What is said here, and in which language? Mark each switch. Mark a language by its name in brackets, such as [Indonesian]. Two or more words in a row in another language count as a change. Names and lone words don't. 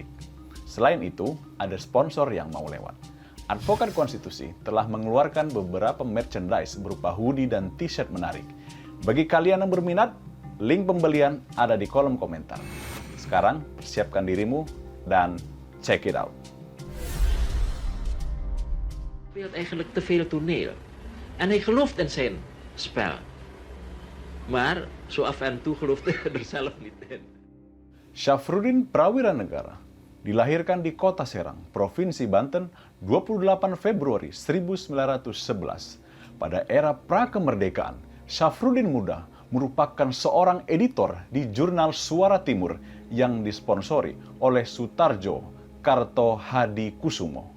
[Indonesian] Selain itu, ada sponsor yang mau lewat. Advokat Konstitusi telah mengeluarkan beberapa merchandise berupa hoodie dan t-shirt menarik. Bagi kalian yang berminat, link pembelian ada di kolom komentar. Sekarang, persiapkan dirimu dan [English] check it out. [Dutch] Speelt eigenlijk te veel toneel. En hij gelooft in zijn spel. Maar zo af en toe gelooft hij er zelf niet in. [Indonesian] Syafruddin Prawiranegara dilahirkan di Kota Serang, Provinsi Banten, 28 Februari 1911. Pada era prakemerdekaan, Syafruddin muda merupakan seorang editor di jurnal Suara Timur yang disponsori oleh Sutarjo Kartohadikusumo.